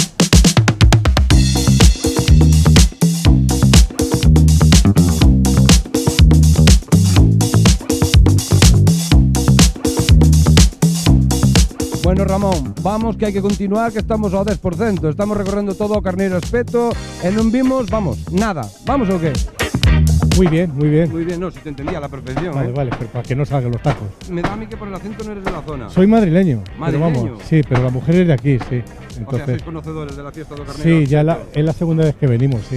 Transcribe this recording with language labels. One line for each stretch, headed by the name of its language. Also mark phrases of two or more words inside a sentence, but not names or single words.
Galician: Bueno, Ramón, vamos que hai que continuar, que estamos ao 10%. Estamos recorrendo todo o Carneiro Espeto e non vimos, vamos, nada.
Spanish: ¿Vamos o qué? Muy bien, muy bien. Muy bien, no, si te entendía a la perfección. Vale, vale, pero para que no salgan los tacos. Me da a mí que por el acento no eres de la zona. Soy madrileño. Pero ¿Madrileño? vamos, sí, pero la mujer es de aquí, sí. Entonces, O sea, sois conocedores de la fiesta do Carneiro. sí, ya es la segunda vez que venimos, sí.